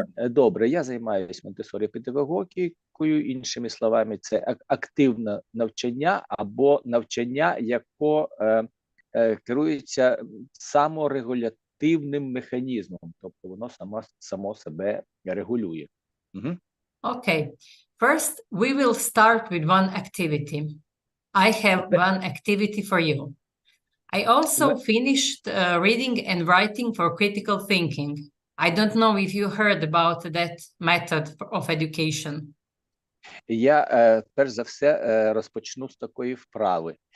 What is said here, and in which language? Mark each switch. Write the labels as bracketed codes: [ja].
[uk] Добре, я займаюся Монтесорі педагогікою, іншими словами, це активне навчання або навчання, яке керується саморегулятивним механізмом, тобто воно само себе регулює. [en] Okay, first we will start with one activity. I have one activity for you. I also finished reading and writing for critical thinking. I don't know if you heard about that method of education. [uk] Я, перш за все, розпочну з такої вправи.